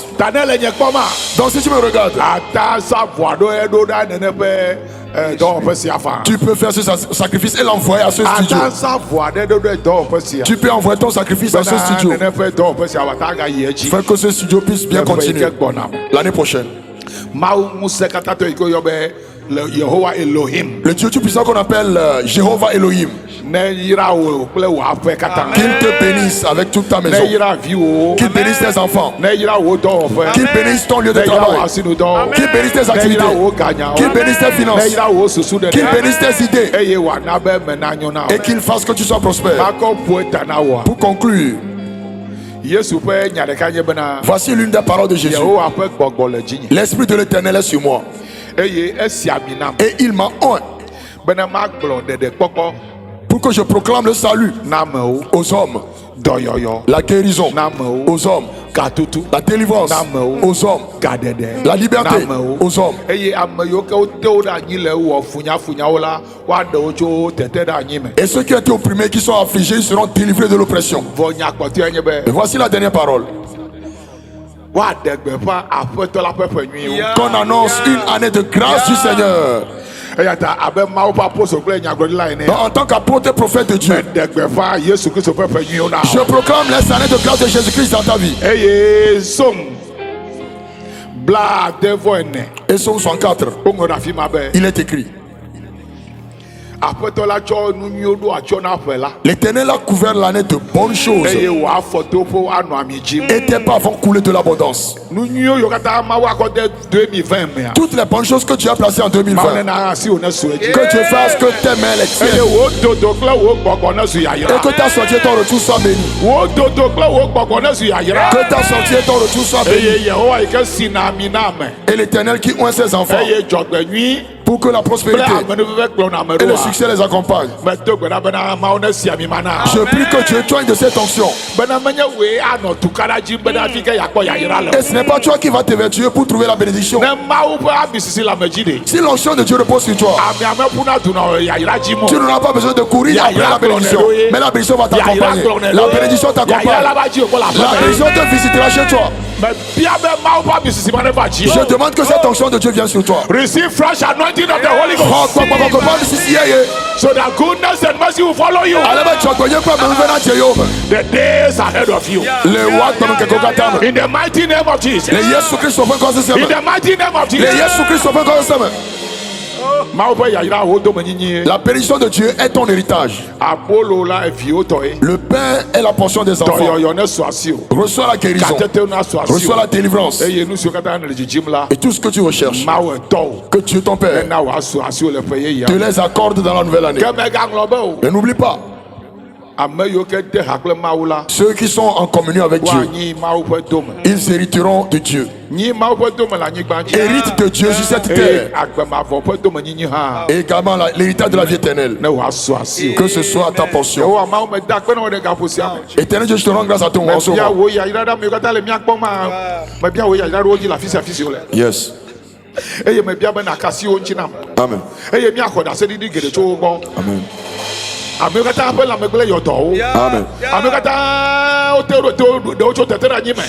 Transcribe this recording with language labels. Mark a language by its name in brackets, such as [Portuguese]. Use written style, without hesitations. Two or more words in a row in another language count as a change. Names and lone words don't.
[French] Donc si tu me regardes, tu peux faire ce sacrifice et l'envoyer à ce studio. Tu peux envoyer ton sacrifice à ce studio. Fais que ce studio puisse bien continuer l'année prochaine. le Yehowa Elohim. Le Dieu Tout-Puissant qu'on appelle Jéhovah Elohim. [Ewe] Ne yira wo kple wo aƒe katã. [French] Qu'il te bénisse avec toute ta [Ewe] Ne [French] maison. [Ewe] yira viwo. [French] Qu'il bénisse tes enfants. [Ewe] Ne yira wo dɔwɔƒe. [French] Qu'il bénisse ton lieu de [Ewe] Ne yira wo [French] travail. [Ewe] asinudɔ. [French] Qu'il bénisse tes [Ewe] Ne [French] activités. [Ewe] yira wo ganyawo. [French] Qu'il bénisse tes [Ewe] Ne [French] finances. [Ewe] yira wo susu ɖeɖe. [French] Qu'il bénisse tes idées. [Ewe] Eye wòana be me nanyo na wo. [French] Et qu'il fasse que tu sois prospère. [Ewe] Makɔ ƒo ta na woa. [French] Pour conclure, [Ewe] Yesu ƒe nya ɖeka nye bena. [French] voici l'une des paroles de Jésus. [Ewe] Yehowa ƒe gbɔgbɔ le dzinye. [French] L'Esprit de l'Éternel est sur moi. [Ewe] Eye esi ami nam. [French] Et il m'a oint [Ewe] Bena magblɔ ɖeɖekpɔkpɔ [French] pour que je proclame le salut [Ewe] na amewo. [French] aux hommes, [Ewe] Dɔyɔyɔ [French] la guérison [Ewe] na amewo. [French] aux hommes, [Ewe] Gatutu [French] la délivrance [Ewe] na amewo. [French] aux hommes, [Ewe] Gaɖeɖe [French] la liberté [Ewe] na amewo. [French] aux hommes. [Ewe] Eye ame yiwo ke wote wo ɖe anyi le wɔ funyafunyawo la, woaɖewo tso tete ɖe anyi me. [French] Et ceux qui ont été opprimés, qui sont affligés, seront délivrés de l'oppression. [Ewe] Vɔ nyakpɔtɔe nye be [French] Et voici la dernière parole. [Ewe] woaɖe gbeƒã aƒetɔ la ƒe ƒe nyuiwo. [French] Qu'on annonce une année de grâce du Seigneur. [Ewe] Eya ta abe Mawu ƒe apostol kple nyagblɔɖila ene. [French] Donc, en tant qu'apôtre et prophète de Dieu, [Ewe] Meɖe gbeƒã Yesu Kristo ƒe ƒe nyuiwo na [French] je [Ewe] wo. [French] proclame les années de grâce de Jésus-Christ dans ta vie. [Ewe] Eye Som 64 [French] Et Psaume 64, [Ewe] woŋlɔ ɖe afi ma be [French] il est écrit: [Ewe] aƒetɔ la tsɔ nu nyuiwo ɖo atsyɔ na ƒe la. [French] l'Éternel a couvert l'année de bonnes choses [Ewe] Eye wòafɔ toƒo anɔ ami dzim. [French] et tes pas vont couler de l'abondance. [Ewe] Nu nyuiwo yiwo katã Mawu akɔ de 2020 mea. [French] Toutes les bonnes choses que tu as placées en [Ewe] Mawu [French] 2020, [Ewe] nena asi wo ne su edzi. [French] que Dieu fasse que tes mains les [Ewe] Eye [French] tiennent [Ewe] wo dodo kple wo gbɔgbɔ ne su [French] et [Ewe] yayra. [French] que ta sortie et ton retour soient bénis. [Ewe] Wo dodo kple wo gbɔgbɔ ne su yayra. [French] Que ta sortie et ton retour soient bénis. [Ewe] Eye Yehowa yi ke si na ami na ame. [French] Et l'Éternel qui oint ses enfants [Ewe] Eye dzɔgbenyui [French] pour que la [Ewe] kple [French] prospérité [Ewe] amenuveve kplɔna ame [French] et le [Ewe] ɖoa. [French] succès les accompagnent. [Ewe] Medo gbe ɖa bena Mawu ne si ami ma na. [French] Je prie que Dieu t'oigne de cette onction. [Ewe] Bena menye woe anɔ tukaɖa dzi bena afi ke yakpɔ yayra le. [French] Et ce n'est pas toi qui vas t'évertuer pour trouver la bénédiction. [Ewe] Ne Mawu ƒe abi sisi le ame dzi ɖe. [French] Si l'onction de Dieu repose sur toi, [Ewe] Ame ƒuna du nɔ yayra dzi [French] tu [Ewe] mo. [French] n'auras pas besoin de courir après la bénédiction. Mais la bénédiction va t'accompagner. La bénédiction t'accompagne. [Ewe] Yayra va dzi o kɔ le [French] La [Ewe] aƒe [French] bénédiction te visitera chez toi. [Ewe] me. Bia be Mawu ƒe abi sisi ma ne va dzi. [French] Je demande que cette onction de Dieu vienne sur toi. [English] Receive fresh anointing of the Holy Ghost. So that goodness and mercy will follow you. The days ahead of you. In the mighty name of Jesus. In the mighty name of Jesus. [Ewe] Mawu ƒe yayra wo dome nyinyi. [French] La bénédiction de Dieu est ton héritage. [Ewe] Abolo la eviwo tɔe. [French] Le pain est la portion des enfants. [Ewe] Dɔyɔyɔ ne su asi o. [French] Reçois la guérison. [Ewe] Katete na su asi [French] Reçois [Ewe] o. [French] la délivrance. [Ewe] Eye nu siwo katã ne le dzidzim la. [French] Et tout ce que tu recherches, [Ewe] Mawu etɔwo. [French] que Dieu ton Père [Ewe] Ena wòasu asi o le ƒe yeyea. [French] te les accorde dans la nouvelle année. [Ewe] Ke megaŋlɔ be o. [French] Et n'oublie pas, [Ewe] Ame yiwo ke de ha kple Mawu la. [French] ceux qui sont en communion avec Dieu, [Ewe] Woanyi Mawu ƒe dome. [French] ils hériteront de Dieu. [Ewe] Nyi Mawu ƒe dome le anyigba dzi. [French] Hérite de Dieu sur cette [Ewe] Eye [French] terre. [Ewe] agbemavɔ ƒe dome nyinyi hã. [French] Et également l'héritage de la vie éternelle. [Ewe] Ne wòasu asi o. [French] Que ce soit ta portion. [Ewe] Yehowa Mawu me da akpe ne wò ɖe gaƒo sia me. [French] Éternel Dieu, je te rends grâce à ton en ce [Ewe] Mebia [French] moment. [Ewe] wo yayra ɖa mewo katã le míakpɔm ma. Mebia wo yayra ɖe wo dzi le afi sia afi si wole. [English] Yes. [Ewe] Eye mebia be nàka asi wo ŋuti nam. Amen. Eye míaxɔ ɖaseɖiɖi geɖe tso wo gbɔ. Amen. Amewo katã ƒe lãmegble yɔ dɔ wo. Amen. Amewo katã wote ɖewo tso tete ɖe anyi me.